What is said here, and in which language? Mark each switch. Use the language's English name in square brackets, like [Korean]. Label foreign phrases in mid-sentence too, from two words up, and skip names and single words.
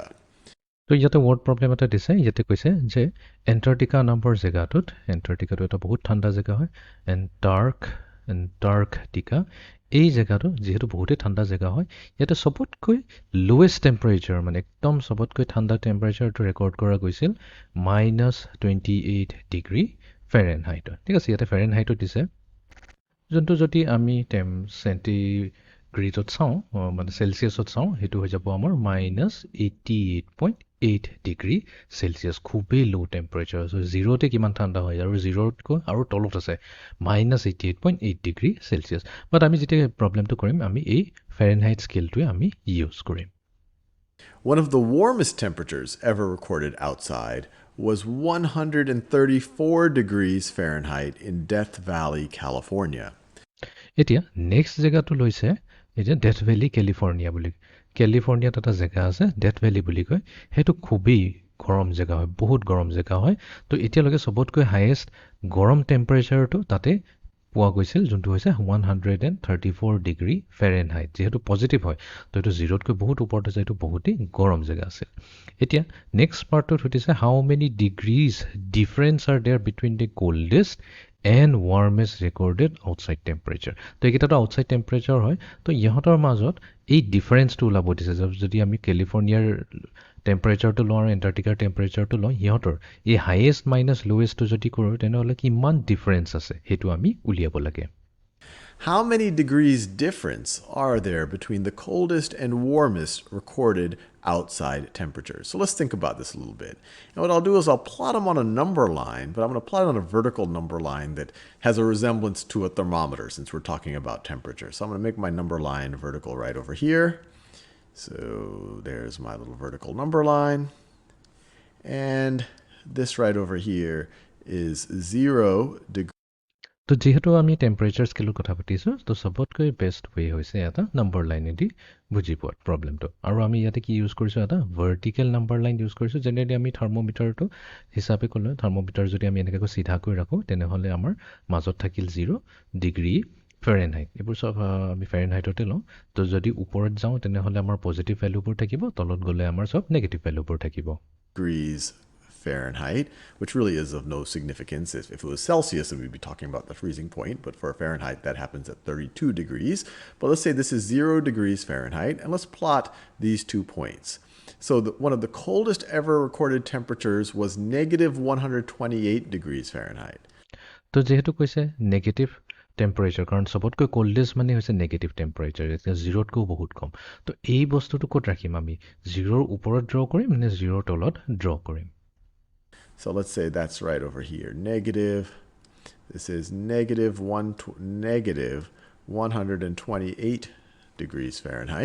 [Assamese] তো ইয়াতে [English] word problem [Assamese] এটা দিছে ইয়াতে কৈছে যে এণ্টাৰ্কটিকা নামৰ জেগাটোত এণ্টাৰ্কটিকাটো এটা বহুত ঠাণ্ডা জেগা হয় এণ্টাৰ্কটিকা এই জেগাটো যিহেতু বহুতেই ঠাণ্ডা জেগা হয় ইয়াতে সবতকৈ [English] lowest temperature [Assamese] মানে একদম সবতকৈ ঠাণ্ডা টেম্পাৰেচাৰটো ৰেকৰ্ড কৰা গৈছিল -28 [English] degree Fahrenheitত [Assamese] ঠিক আছে ইয়াতে ফেৰেনহাইটত দিছে যোনটো যদি আমি চেণ্টিগ্ৰেডত চাওঁ মানে চেলচিয়াছত চাওঁ সেইটো হৈ যাব আমাৰ -88.8 [English] degree Celsius [Assamese] খুবেই [English] low temperature [Assamese] আছে জিৰ'তে কিমান ঠাণ্ডা হয় আৰু জিৰ'তকৈ আৰু তলত আছে -88.8 [English] degree Celsius [Assamese] বাট আমি যেতিয়া প্ৰবলেমটো কৰিম আমি এই [English] Fahrenheit scaleটোৱে [Assamese] আমি ইউজ কৰিম [English] One of the warmest temperatures ever recorded outside was 134 degrees Fahrenheit in Death Valley, California. [Assamese] এতিয়া নেক্সট জেগাটো লৈছে এতিয়া ডেথ ভেলি কেলিফৰ্ণিয়া বুলি কেলিফৰ্ণিয়াত এটা জেগা আছে ডেথ ভেলি বুলি কয় সেইটো খুবেই গৰম জেগা হয় বহুত গৰম জেগা হয় তো এতিয়ালৈকে সবতকৈ হাইয়েষ্ট গৰম টেম্পাৰেচাৰটো তাতে পোৱা গৈছিল যোনটো হৈছে 134 [English] degree Fahrenheit [Assamese] যেহেতু পজিটিভ হয় তো এইটো জিৰ'তকৈ বহুত ওপৰত আছে এইটো বহুতেই গৰম জেগা আছিল এতিয়া নেক্সট পাৰ্টটোত সুধিছে [English] how many degrees difference are there between the coldest and warmest recorded outside temperature [Assamese] তো এইকেইটাটো [English] outside temperature [Assamese] হয় তো ইহঁতৰ মাজত এই ডিফাৰেঞ্চটো ওলাব দিছে যদি আমি কেলিফৰ্ণিয়াৰ টেম্পাৰেচাৰটো লওঁ আৰু এণ্টাৰ্কটিকাৰ টেম্পাৰেচাৰটো লওঁ ইহঁতৰ এই [English] highest minus lowestটো [Assamese] যদি কৰোঁ তেনেহ'লে কিমান ডিফাৰেঞ্চ আছে সেইটো আমি উলিয়াব লাগে [English] How many degrees difference are there between the coldest and warmest recorded outside temperatures? So let's think about this a little bit. And what I'll do is I'll plot them on a number line, but I'm going to plot it on a vertical number line that has a resemblance to a thermometer since we're talking about temperature. So I'm going to make my number line vertical right over here. So there's my little vertical number line. And this right over here is 0 degrees. [Assamese] তো যেহেতু আমি টেম্পাৰেচাৰ স্কেলৰ কথা পাতিছোঁ তো সবতকৈ [English] best way [Assamese] হৈছে এটা নাম্বাৰ লাইনেদি বুজি পোৱা প্ৰবলেমটো আৰু আমি ইয়াতে কি ইউজ কৰিছোঁ এটা [English] vertical number line [Assamese] ইউজ কৰিছোঁ জেনেৰেলি আমি থাৰ্মোমিটাৰটো হিচাপে ক'লে থাৰ্মোমিটাৰ যদি আমি এনেকৈ চিধাকৈ ৰাখোঁ তেনেহ'লে আমাৰ মাজত থাকিল 0 [English] degree Fahrenheit [Assamese] এইবোৰ চব আমি ফেৰেনহাইটতে লওঁ তো যদি ওপৰত যাওঁ তেনেহ'লে আমাৰ পজিটিভ ভেলুবোৰ থাকিব তলত গ'লে আমাৰ চব নেগেটিভ ভেলুবোৰ থাকিব [English] degrees Fahrenheit, which really is of no significance. If it was Celsius, then we'd be talking about the freezing point, but for Fahrenheit, that happens at 32 degrees. But let's say this is 0 degrees Fahrenheit, and let's plot these 2 points. So one of the coldest ever recorded temperatures was negative 128 degrees Fahrenheit. [Assamese] তো যেহেতু কৈছে [English] negative temperature [Assamese] কাৰণ সবতকৈ কোল্ডেষ্ট মানে হৈছে [English] negative temperature [Assamese] এতিয়া জিৰ'তকৈও বহুত কম তো এই বস্তুটো ক'ত ৰাখিম আমি জিৰ'ৰ ওপৰত ড্ৰ কৰিম নে জিৰ'ৰ তলত ড্ৰ কৰিম [English] So let's say that's right over here. This is negative 128 degrees Fahrenheit.